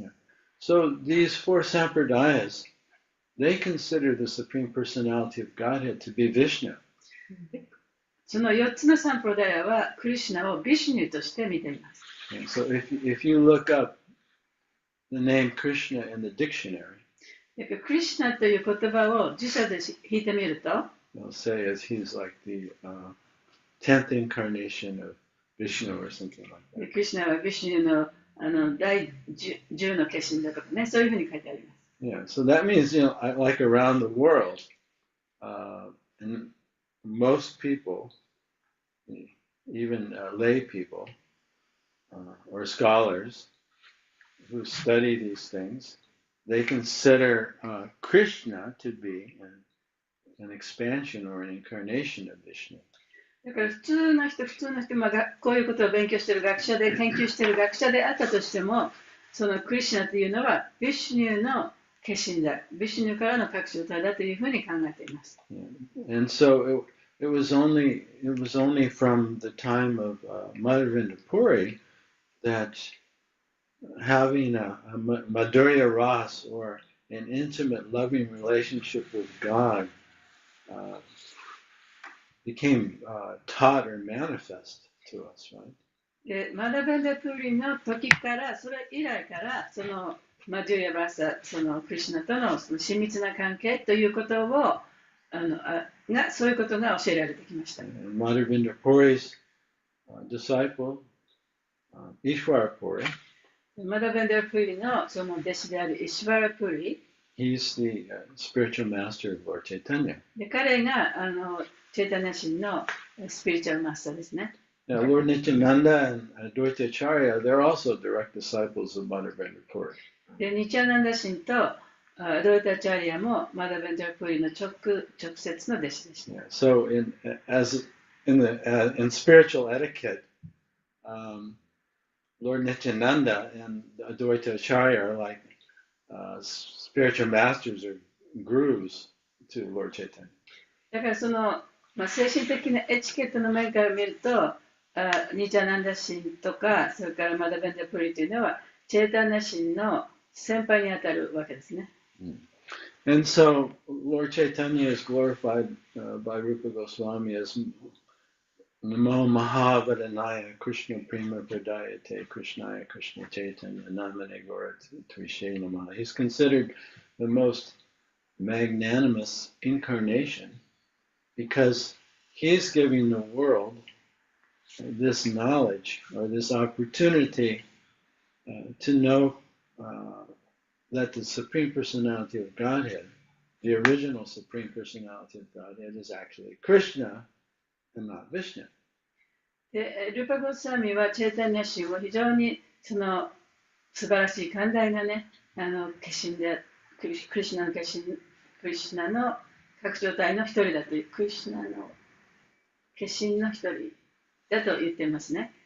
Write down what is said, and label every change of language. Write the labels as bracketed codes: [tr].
[en] Yeah. So these 4 sampradayas, they consider the Supreme Personality of Godhead to be Vishnu. [ja] その4つのサンプルダヤはクリシュナをビシュニュとして見ています。 [en] And so if you look up the name Krishna in the dictionary, [ja] クリシュナという言葉を辞書で引いてみると、 [en] they'll say as he's like the 10th incarnation of Vishnu or something like that. [ja] クリシュナはビシュニュの第10の化身だとかね、そういうふうに書いてあります。 [en] Yeah, so that means, like around the world, and most people, even lay people or scholars who study these things, they consider Krishna to be an expansion or an incarnation of Vishnu. [ja] だから普通の人、こういうことを勉強している学者で、研究している学者であったとしても、そのクリシュナというのはビシュニュの化身だ、ビシュニュからの各種体だというふうに考えています。 [en] And so it was only from the time of Madhavinda Puri that having a Madhurya Ras or an intimate, loving relationship with God became taught or manifest to us, right? [ja] でマダベンダプリの時から、それ以来から、そのマジュリア・バーサ、そのクリシュナとのその親密な関係ということをそういうことが教えられてきました。 [en] Madhavinda Puri's disciple, Ishvara Puri, [ja] マダベンダプリのその弟子であるイシバラプリ、 [en] he's the spiritual master of Lord Chaitanya. [ja] で彼がチェイタニャ神のスピリチュアルマスターですね。 [en] Now, Lord Nityananda and Advaita Acharya, they're also direct disciples of Madhavendra Puri. [ja] で、ニチャナンダ神とドイタチャリアもマダベンダープリの直接の弟子でした。 [en] Yeah, so in spiritual etiquette, Lord Nityananda and Advaita Acharya are like spiritual masters or gurus to Lord Chaitanya. [ja] だからその、精神的なエチケットの面から見ると、ニチャナンダ神とか、それからマダベンダープリというのは、チェータナ神の先輩にあたるわけですね。 [en] And so Lord Chaitanya is glorified by Rupa Goswami as [sa] Namo Mahavadanaya Krishna Prema Pradayate Krishnaya Krishna Chaitanya Namane Gora Tvishe Namaha. [en] He's considered the most magnanimous incarnation because he's giving the world this knowledge or this opportunity to know that the Supreme Personality of Godhead, the original Supreme Personality of Godhead, is actually Krishna and not Vishnu. [ja] で、ルーパ・ゴスワミはチェータニャ神を非常にその素晴らしい寛大なね、化身で、クリシュナの化身、クリシュナの拡張体の一人だという、クリシュナの化身の一人だと言っていますね。